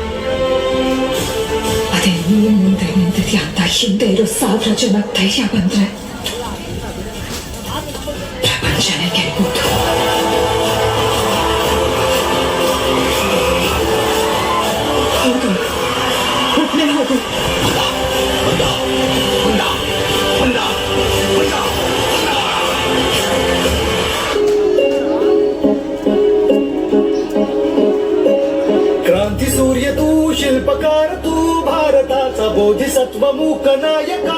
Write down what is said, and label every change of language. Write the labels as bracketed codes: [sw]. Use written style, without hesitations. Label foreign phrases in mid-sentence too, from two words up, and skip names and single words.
[kn] ಅದೇ ನೀನ್ ಮುಂದೆ ನಿಂತಿದ್ಯಾ ಅಂತ ಹಿಂದೆ ಇರೋ 1000 ಜನ ಧೈರ್ಯ ಬಂದ್ರೆ ಪ್ರಪಂಚನೇ ಗೆಲ್ಬೋದು. ಹೋಗು, ಒಟ್ನೇ ಹೋಗು. [mr] क्रांती सूर्य तू, शिल्पकार तू, भारताचा बोधिसत्व मूक नायका.